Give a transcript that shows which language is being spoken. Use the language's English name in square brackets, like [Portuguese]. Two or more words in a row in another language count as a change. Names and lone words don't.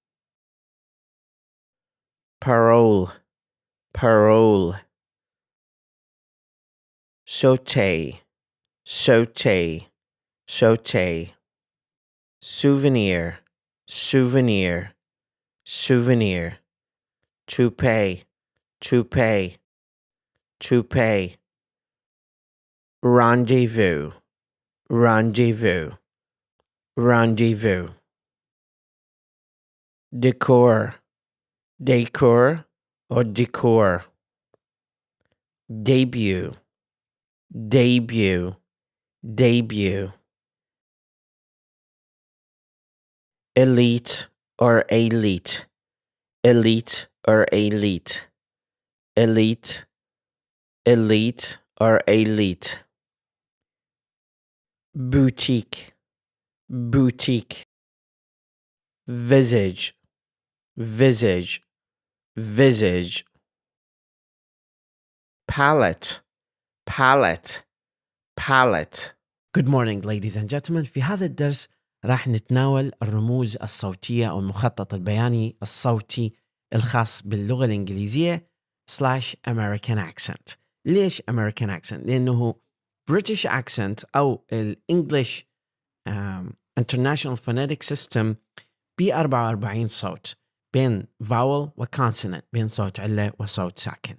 [English] parole, parole, sauté, sauté, sauté, souvenir, souvenir, souvenir, toupee, toupee, toupee, rendezvous, rendezvous, rendezvous, décor, décor or décor, debut, debut, debut, elite or elite, elite or elite, elite, elite or elite, boutique, boutique, visage, visage, visage, palette, palette, palette. Good morning ladies and gentlemen. [Arabic] في هذا الدرس راح نتناول الرموز الصوتية أو المخطط البياني الصوتي الخاص باللغة الإنجليزية / [English] American accent. [Arabic] ليش [English] American accent؟ [Arabic] لأنه [English] British accent [Arabic] أو [English] English International Phonetic System [Arabic] ب44 صوت بين vowel وconsonant، بين صوت علة وصوت ساكن.